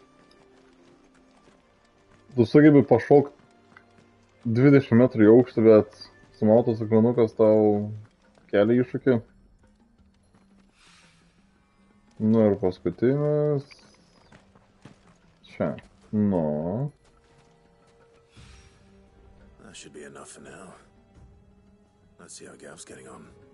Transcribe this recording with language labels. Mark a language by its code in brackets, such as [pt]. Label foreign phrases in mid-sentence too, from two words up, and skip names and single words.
[lt] Tu sugebi pašokti 20 metrų į aukštį, bet sumautas akmenukas tau kelia iššūkį. Nu ir paskutinis. Čia. Nu. [en] That should be enough for now. Let's see how Gav's getting on.